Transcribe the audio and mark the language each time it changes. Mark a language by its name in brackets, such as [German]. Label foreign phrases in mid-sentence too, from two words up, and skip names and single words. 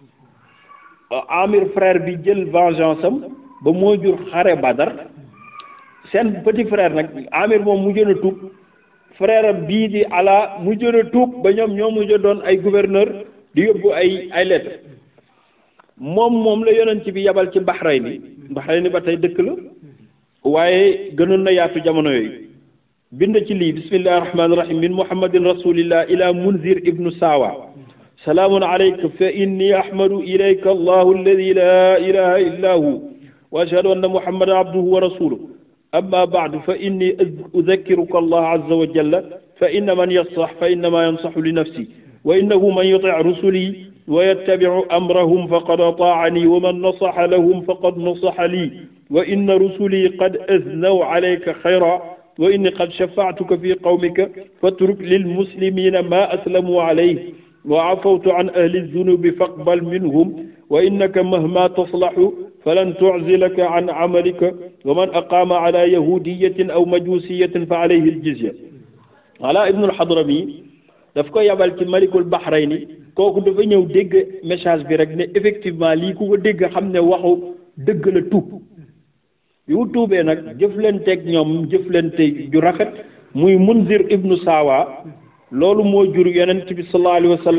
[Wolof] Amir frère bi jël vengeance am ba moo jur xare Badar seen [French] petit frère [Wolof] nag Amir moom mu jën a tuub frère bii di Ala mu jën a tuub ba ñoom ñoo mujj doon ay gouverneur di yóbbu ay lettre moom la yonent bi yabal ci Bahrayn ba tey dëkk la waaye gënoon na yaatu jamono yooyu bind ci lii [Arabic] بسم الله الرحمن الرحيم من محمد رسول الله إلى منذر بن ساوى سلام عليك فإني أحمد إليك الله الذي لا إله إلا هو وأشهد أن محمدا عبده ورسوله أما بعد فإني أذكرك الله عز وجل فإن من ينصح فإنما ينصح لنفسه وإنه من يطع رسلي ويتبع أمرهم فقد أطاعني ومن نصح لهم فقد نصح لي وإن رسلي قد أثنوا عليك خيرا وإني قد شفعتك في قومك فاترك للمسلمين ما أسلموا عليه وعفوت عن أهل الذنوب فاقبل منهم وإنك مهما تصلح فلن نعزلك عن عملك ومن أقام على يهودية أو مجوسية فعليه الجزية. [Wolof] Alaa ibn al-Hadrami daf ko yabal ci [Arabic] ملك البحرين [Wolof] kooku dafa ñëw dégg message bi rek ne effectivement lii ku ko dégg xam ne waxu dëgg la tuub bi mu tuubee nag jëflanteeg ñoom jëflante ju rafet muy Munzir ibnu Sawa loolu moo jur yonent bi [Arabic] صلى الله عليه و